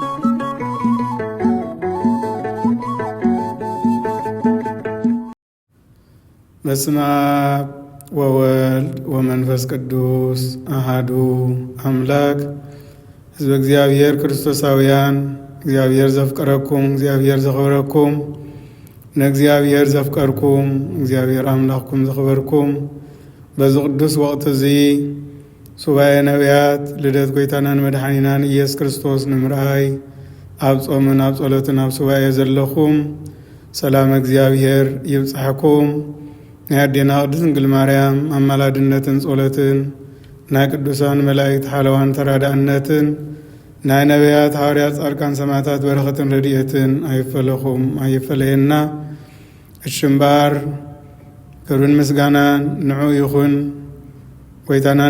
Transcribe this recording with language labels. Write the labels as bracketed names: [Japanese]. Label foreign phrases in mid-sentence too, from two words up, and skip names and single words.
[Geez] በስመ አብ ወወልድ ወመንፈስ ቅዱስ አሐዱ አምላክ። ሕዝበ እግዚአብሔር [Tigrinya] ክርስቶሳውያን እግዚአብሔር ዘፍቀረኩም እግዚአብሔር ዘኽበረኩም ነእግዚአብሔር ዘፍቀርኩም እግዚአብሔር አምላክኩም ዘኽበርኩም በዚ ቅዱስ ወቅት እዚ ሱባኤ ነቢያት ልደት ጎይታናን መድኃኒናን ኢየሱስ ክርስቶስ ንምርኣይ ኣብ ጾምን ኣብ ጸሎትን ኣብ ሱባኤ ዘለኹም ሰላም እግዚአብሔር ይብጽሐኩም። ናይ ኣዴና ቅድስት ድንግል ማርያም ኣማላድነትን ጸሎትን ናይ ቅዱሳን መላእክት ሓለዋን ተራዳእነትን ናይ ነቢያት ሐዋርያት ጻድቃን ሰማዕታት በረኸትን ረድኤትን ኣይፈለኹም ኣይፈለየና። እሽምባር ክብርን ምስጋናን ንዑ ይኹን ጎይታናን